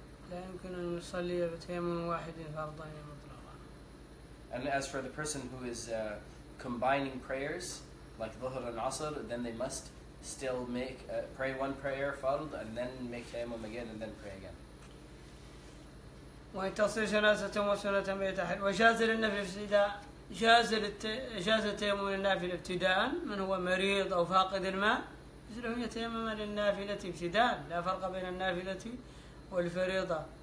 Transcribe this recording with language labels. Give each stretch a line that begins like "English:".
Arabic: لا يمكن أن يصلي بتيمم واحد فرضين مطلقا.
English: And as for the person who is combining prayers like dhuhr and asr, then they must still pray one prayer fard and then make tayammum again and then pray again.
Arabic: وإن تصل جنازة وسنة بيتحل. وجاز للنفل ابتداء، جاز التيمم للنافلة ابتداء، من هو مريض أو فاقد الماء يجوز له يتيمم للنافلة ابتداء، لا فرق بين النافلة والفريضة.